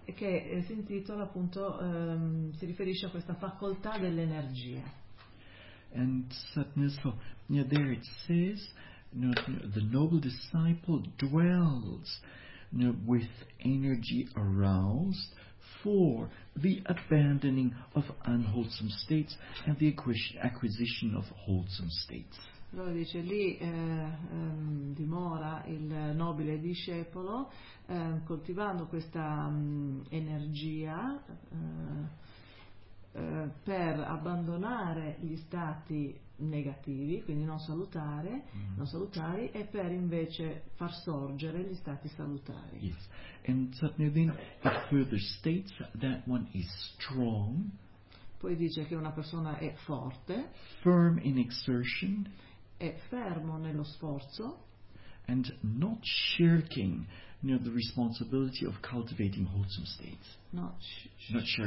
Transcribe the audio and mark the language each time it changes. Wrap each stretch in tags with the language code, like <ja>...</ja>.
<it>che si intitola appunto si riferisce a questa facoltà dell'energia.</it> <en>And so there it says the noble disciple dwells with energy aroused for the abandoning of unwholesome states and the acquisition of wholesome states.</en> <it>Allora dice lì dimora il nobile discepolo coltivando questa energia per abbandonare gli stati negativi, quindi non salutari, e per invece far sorgere gli stati salutari. Yes.</it> <en>And then it further states that one is strong.</en> <it>Poi dice che una persona è forte.</it> <en>Firm in exertion.</en> <it>È fermo nello sforzo.</it> <en>And not shirking the responsibility of cultivating wholesome states.</en>